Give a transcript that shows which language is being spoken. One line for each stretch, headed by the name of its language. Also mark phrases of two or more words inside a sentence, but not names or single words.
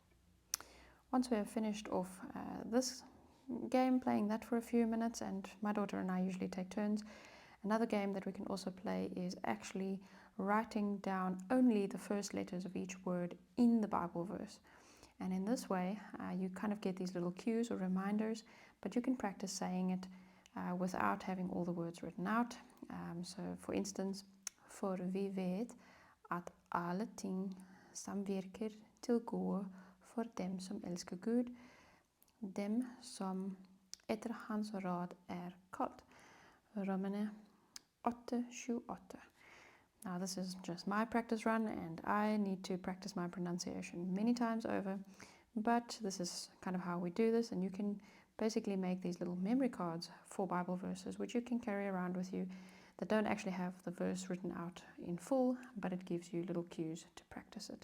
English: Once we have finished off this game, playing that for a few minutes, and my daughter and I usually take turns, another game that we can also play is actually writing down only the first letters of each word in the Bible verse. And in this way, you kind of get these little cues or reminders, but you can practice saying it without having all the words written out. So for instance,
Norwegian: for vi vet at alle ting samvirker til gode for dem som elsker Gud, dem som etter hans råd kalt. Romerne 8:28.
English: Now this is just my practice run, and I need to practice my pronunciation many times over, but this is kind of how we do this, and you can basically make these little memory cards for Bible verses which you can carry around with you that don't actually have the verse written out in full, but it gives you little cues to practice it.